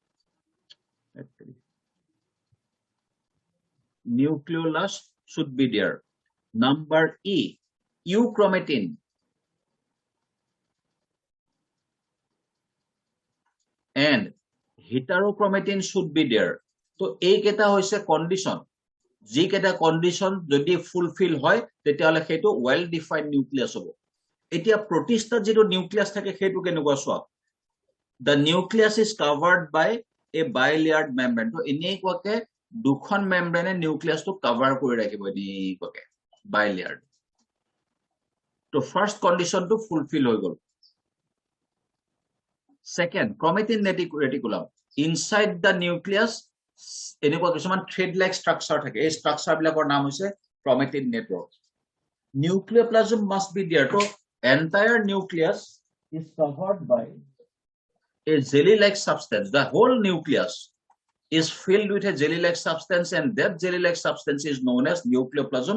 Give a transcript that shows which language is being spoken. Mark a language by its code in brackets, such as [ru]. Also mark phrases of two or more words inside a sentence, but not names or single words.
[en] Nucleolus should be there. Number E, euchromatin and heterochromatin should be there. [as] চ' A কেইটা হৈছে কণ্ডিচন. G কেইটা কণ্ডিচন যদি ফুলফিল হয় তেতিয়াহে হেতু [en] well defined nucleus [as] হ'ব. এতিয়া প্ৰটিষ্টাত যেটো নিউক্লিয়াছ থাকে সেইটো কেনেকুৱা চোৱা [en] the nucleus is covered by a bilayered membrane [as] তো এনেকুৱাকে দুখন মেমব্ৰেনে নিউক্লিয়াছটো কভাৰ কৰি ৰাখিব এনেকুৱাকে bilayered তো [en] first condition [as] ফুলফিল হৈ গল [en] second chromatin reticulum inside the nucleus [as] এনেকুৱা কিছুমান [en] thread like structure [as] থাকে এই [en] structure [as] বিলাকৰ নাম হৈছে [en] chromatin network nucleoplasm must be there so entire nucleus is covered by a jelly-like substance. The whole nucleus is filled with a jelly-like substance, and that jelly-like substance is known as nucleoplasm.